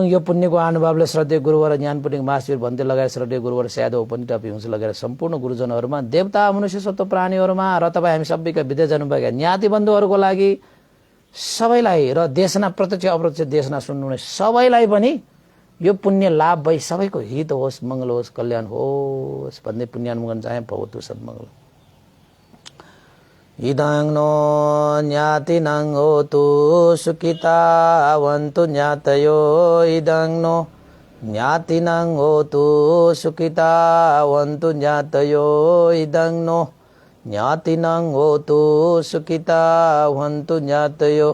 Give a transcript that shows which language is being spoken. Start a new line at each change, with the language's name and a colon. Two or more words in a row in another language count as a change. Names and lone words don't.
Nepali: यो पुण्यको अनुभवले श्रद्धेय गुरुवर ज्ञान पुण्य महाशिर भन्ते लगाएर श्रद्धेय गुरुवर स्यादो पनि टपी हुन्छ लगाएर सम्पूर्ण गुरुजनहरूमा, देवता मनुष्य सत्व प्राणीहरूमा र तपाईँ हामी सबैका विदेश जानुभएका ज्ञाति बन्धुहरूको लागि सबैलाई र देशना प्रत्यक्ष अप्रत्यक्ष देशना सुन्नुहुने सबैलाई पनि यो पुण्य लाभ भई सबैको हित होस्, मङ्गल होस्, कल्याण होस् भन्दै पुण्यानुमोदन चाहे।
Pali: भवतु सब मङ्गल। इदं नो ज्ञातिनं होतु सुखितावन्तु ज्ञातयो। इदं नो ज्ञातिनं होतु सुखितावन्तु ज्ञातयो। इदं नो ज्ञातिनं होतु सुखितावन्तु ज्ञातयो।